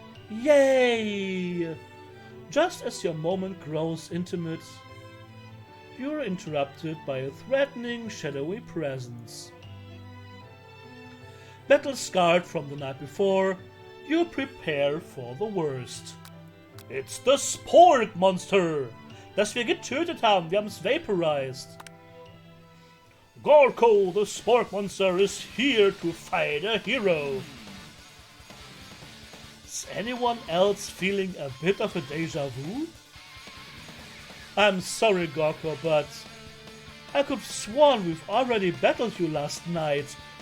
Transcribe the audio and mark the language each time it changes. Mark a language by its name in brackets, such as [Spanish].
[English] Yay! Just as your moment grows intimate, you're interrupted by a threatening, shadowy presence. Battle scarred from the night before, you prepare for the worst. It's the Spork Monster, [German] das wir getötet haben. Wir haben es vaporized. [English] Gorko, the Spork Monster, is here to fight a hero. Is anyone else feeling a bit of a deja vu? I'm sorry, Gorko, but I could have sworn we've already battled you last night.